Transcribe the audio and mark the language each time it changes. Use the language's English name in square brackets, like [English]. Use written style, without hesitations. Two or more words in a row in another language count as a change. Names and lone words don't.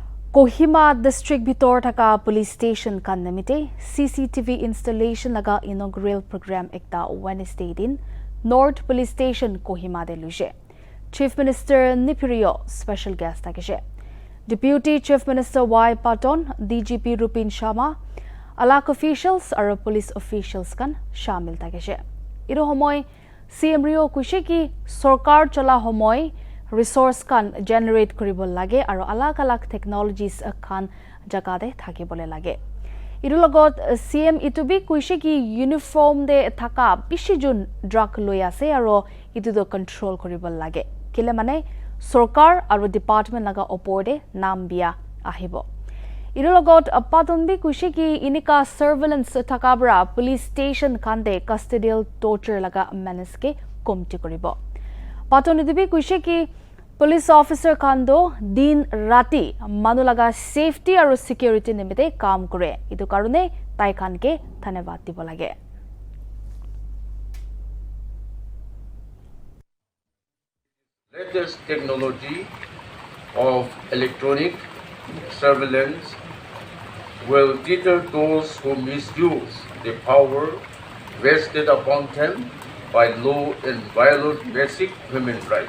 [Naga Pidgin] Kohima district bhitor thaka police station kan namite [English] CCTV installation [Naga Pidgin] laga [English] inaugural program [Naga Pidgin] ekta Wednesday din North Police Station Kohima de luje. Chief Minister Nephiu Rio [English] special guest [Naga Pidgin] takishe. Deputy Chief Minister Patton, DGP Rupin Sharma, alak officials aro police officials kan shamil takishe. Iro homoy CM Rio kuishe ki sarkar chola homoy resource kan generate koribol lage aro alak technologies kan jagade thakibole lage. Iru logot CM itubi kuishe ki uniform de thaka bishi jun drug loi ase aro itu do control koribol lage. Kile mane sarkar aro department laga opor de nam bia ahibo. Iru logot Patton bi kuishe ki inika surveillance thakabra police station kande [English] custodial torture [Naga Pidgin] laga menace ke komti koribo. Patton itubi kuishe ki [English] police officer [Naga Pidgin] kando din rati manulaga safety aro security nimite kaam kore. Itu karone tai khan ke dhanyawad dibo lage. [English] Latest technology of electronic surveillance will deter those who misuse the power vested upon them by law and violate basic human rights.